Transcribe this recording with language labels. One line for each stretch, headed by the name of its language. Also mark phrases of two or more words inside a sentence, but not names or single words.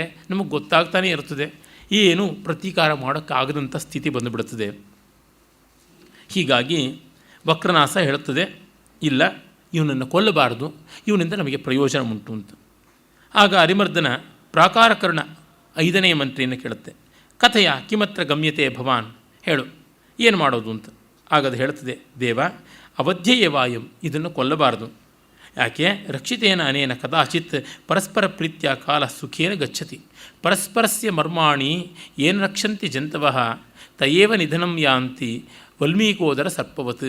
Kannada: ನಮಗೆ ಗೊತ್ತಾಗ್ತಾನೇ ಇರ್ತದೆ, ಏನು ಪ್ರತೀಕಾರ ಮಾಡೋಕ್ಕಾಗದಂಥ ಸ್ಥಿತಿ ಬಂದುಬಿಡುತ್ತದೆ. ಹೀಗಾಗಿ ವಕ್ರನಾಸ ಹೇಳುತ್ತದೆ, ಇಲ್ಲ ಇವನನ್ನು ಕೊಲ್ಲಬಾರದು, ಇವನಿಂದ ನಮಗೆ ಪ್ರಯೋಜನ ಉಂಟು ಅಂತ. ಆಗ ಅರಿಮರ್ದನ ಪ್ರಾಕಾರಕರ್ಣ 5ನೇ ಮಂತ್ರಿಯನ್ನು ಕೇಳುತ್ತೆ,
Sanskrit: कथय किमत्र गम्यते भवान्,
Kannada: ಹೇಳು ಏನು ಮಾಡೋದು ಅಂತ. ಆಗದು ಹೇಳ್ತದೆ,
Sanskrit: देव अवध्येयवायं,
Kannada: ಇದನ್ನು ಕೊಲ್ಲಬಾರದು. ಯಾಕೆ?
Sanskrit: रक्षितेन अनेन कदाचित् परस्पर प्रीत्य काल सुखेन गच्छति, परस्परस्य मर्माणि एनु रक्षन्ति जन्तवः तयेव निधनं यान्ति वल्मीकोदर सर्पवत्.